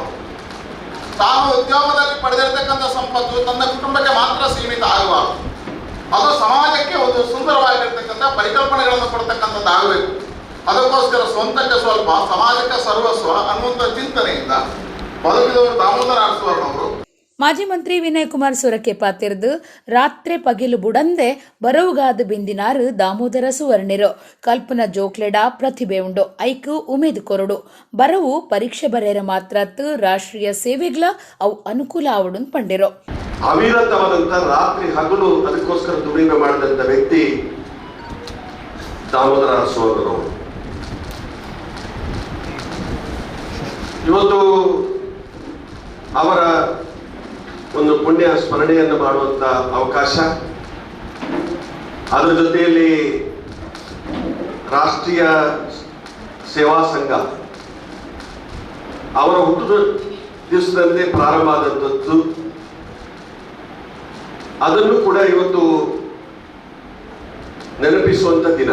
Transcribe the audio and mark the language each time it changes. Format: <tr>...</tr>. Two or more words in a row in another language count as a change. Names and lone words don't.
<kn>ತಾನು ಉದ್ಯೋಗದಲ್ಲಿ ಪಡೆದಿರ್ತಕ್ಕಂಥ ಸಂಪತ್ತು ತನ್ನ ಕುಟುಂಬಕ್ಕೆ ಮಾತ್ರ ಸೀಮಿತ ಆಗಬಾರದು, ಅದು ಸಮಾಜಕ್ಕೆ ಒಂದು ಸುಂದರವಾಗಿರ್ತಕ್ಕಂಥ ಪರಿಕಲ್ಪನೆಗಳನ್ನು ಕೊಡ್ತಕ್ಕಂಥದ್ದು ಆಗಬೇಕು. ಅದಕ್ಕೋಸ್ಕರ ಸ್ವಂತಕ್ಕೆ ಸ್ವಲ್ಪ ಸಮಾಜಕ್ಕೆ ಸರ್ವಸ್ವ ಅನ್ನುವಂಥ ಚಿಂತನೆಯಿಂದ ಬದುಕಿದವರು ದಾಮೋದರ ಆರ್ ಸುವರ್ಣ ಅವರು.</kn> <tcy>ಮಾಜಿ ಮಂತ್ರಿ ವಿನಯ್ ಕುಮಾರ್ ಸೊರಕೆ ಪಾತಿರ್ದು ರಾತ್ರಿ ಪಗಿಲು ಬುಡಂದೆ ಬರವುಗಾದ ಬಿಂದಿನಾರು ದಾಮೋದರ ಸುವರ್ಣೆರು ಕಲ್ಪನಾ ಜೋಕ್ಲೆಡ ಪ್ರತಿಭೆ ಉಂಡು ಐಕು ಉಮೇದು ಕೊರಡು ಬರವು ಪರೀಕ್ಷೆ ಬರೆಯರ ಮಾತ್ರತ್ತು ರಾಷ್ಟ್ರೀಯ ಸೇವೆಗ್ಲ ಅವು ಅನುಕೂಲ ಆವಡು ಪಂಡಿರು.</tcy> <kn>ಅವಿರತವಾದಂತ ರಾತ್ರಿ ಹಗಲು ಅದಕ್ಕೋಸ್ಕರ ದುಡಿಮೆ ಮಾಡಿದಂತ ವ್ಯಕ್ತಿ ದಾಮೋದರ ಸುವರ್ಣರವರು. ಇವತ್ತು ಅವರ ಒಂದು ಪುಣ್ಯ ಸ್ಮರಣೆಯನ್ನು ಮಾಡುವಂತ ಅವಕಾಶ, ಅದರ ಜೊತೆಯಲ್ಲಿ ರಾಷ್ಟ್ರೀಯ ಸೇವಾ ಸಂಘ ಅವರ ಹುಟ್ಟುದ ದಿವಸದಲ್ಲಿ ಪ್ರಾರಂಭ ಆದಂಥದ್ದು, ಅದನ್ನು ಕೂಡ ಇವತ್ತು ನೆನಪಿಸುವಂತ ದಿನ.</kn>